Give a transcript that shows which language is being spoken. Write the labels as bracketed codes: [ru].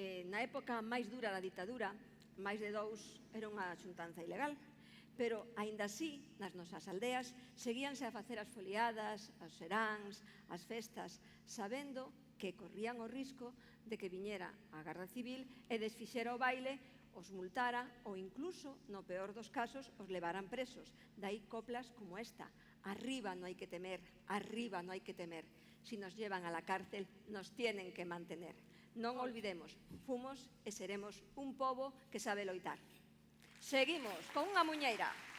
[gl] Na época máis dura da ditadura, máis de 2 era unha xuntanza ilegal, pero, aínda así, nas nosas aldeas, seguíanse a facer as foliadas, as seráns, as festas, sabendo que corrían o risco de que viñera a Garda Civil e desfixera o baile, os multara ou incluso, no peor dos casos, os levaran presos. Daí coplas como esta: arriba no hai que temer, arriba no hai que temer. [es] Si nos llevan a la cárcel, nos tienen que mantener. [gl] Non olvidemos, fomos e seremos un pobo que sabe loitar. Seguimos con unha muñeira.